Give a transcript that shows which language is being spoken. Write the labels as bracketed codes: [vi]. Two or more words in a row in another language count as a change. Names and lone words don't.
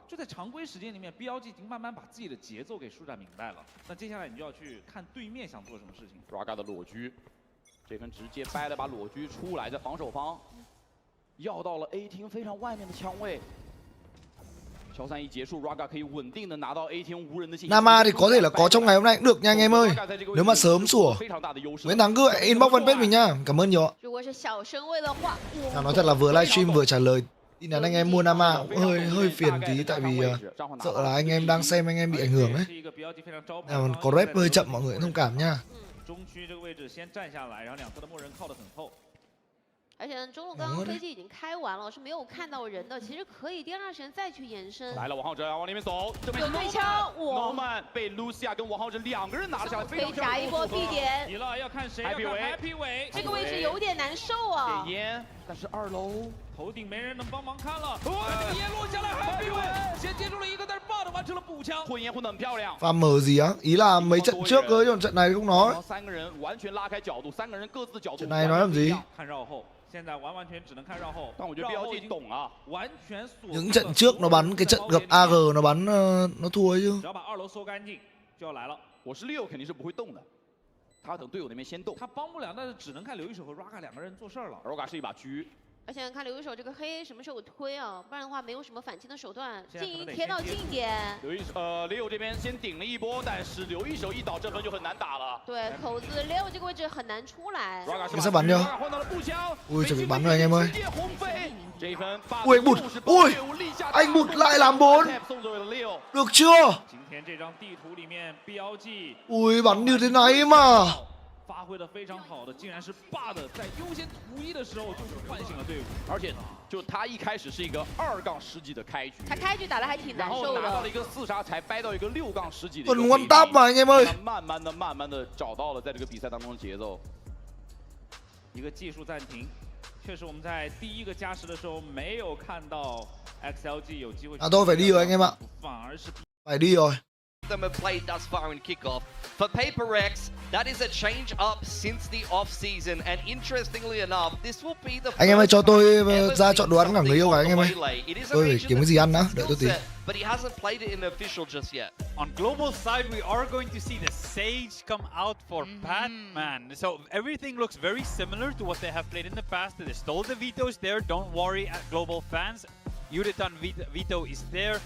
[zh] 就在常规时间里面 ，BLG 已经慢慢把自己的节奏给舒展明白了。那接下来你就要去看对面想做什么事情。 Raga 的裸狙，这分直接掰了把裸狙出来，在防守方要到了 A 厅非常外面的枪位。乔3一结束 ，Raga 可以稳定的拿到 A 厅无人的信息。 [vi] Nama thì có thể là có trong ngày hôm nay cũng được nha anh em ơi. Nếu mà sớm sủa. Nguyễn Thắng cứ [en] inbox fanpage [vi] mình nha. Cảm ơn nhiều. [zh] 如果是小身位的话， [vi] Nói thật là vừa livestream vừa trả lời tin nhắn anh em mua Nama cũng hơi phiền tí tại vì sợ là anh em đang xem anh em bị ảnh hưởng ấy. Nào, có rep hơi chậm mọi người cũng thông cảm nha. [zh] 中区这个位置先站下来，然后2侧的默认靠得很厚。而且中路刚刚飞机已经开完了，是没有看到人的，其实可以第2时间再去延伸。来了，王浩哲往里面走，这边有对枪，Noman 被 Lucia 跟王浩哲2个人拿了下来，可以夹一波 B 点。急了，要看谁？要看 Happy 尾。这个位置有点难受啊。点烟，但是2楼头顶没人能帮忙看了。这个烟落下来 ，Happy 尾先接住了一个，但是 Bot 完成了补枪。混烟混得很漂亮。 [vi] Và mở gì á? Ý là mấy trận trước cơ chứ trận này không nói. [zh] 3 个人完全拉开角度，3个人各自角度。 [vi] Trận này nói làm gì? [zh] 看绕后。 现在完全只能看绕后，但我觉得 BLG 懂啊，完全锁。 [vi] Những trận trước nó bắn cái trận gặp AG nó bắn nó thua ấy chứ. [zh] 只要把2楼搜干净，就要来了。我是6肯定是不会动的，他要等队友那边先动。他帮不了，但是只能看刘一手和 Raga 2个人做事儿了。 Raga 是一把狙。而且看刘一手这个黑什么时候推啊？不然的话没有什么反击的手段。静音贴到近点。 Leo 这边先顶了一波，但是刘一手一倒，这分就很难打了。对，口子 Leo 这个位置很难出来。 [vi] Cái sắp bắn chưa? Ui chuẩn bị bắn rồi anh em ơi. Ui bụt, ui, anh bụt lại làm 4. Được chưa? Ui bắn như thế này mà. [zh] 发挥的非常好的，竟然是霸的在优先图一的时候就是唤醒了队伍，而且就他一开始是一个2杠10几的开局，他开局打得还挺难受的，然后拿到了一个4杀，才掰到一个6杠10几的。 [vi] Tuần [en] one tap [vi] mà anh em ơi. [zh] 慢慢的找到了在这个比赛当中的节奏。一个技术暂停，确实我们在第一个加时的时候没有看到 XLG 有機會。 [vi] Tôi phải đi rồi anh em ạ. [zh] 反而是 [vi] phải đi rồi. [en] Them have played thus far in kickoff. For PaperX, that is a change up since the off season, and interestingly enough, this will be the [vi] Anh em ơi cho tôi ra chọn đồ ăn cả người yêu cả anh em ơi. Tôi phải kiếm cái gì ăn đã, đợi tôi tí. [en] But he hasn't played it in official just yet. On global side, we are going to see the Sage come out for Patman. So everything looks very similar to what they have played in the past. They stole the vetoes there. Don't worry, at global fans. Yudetan veto is there.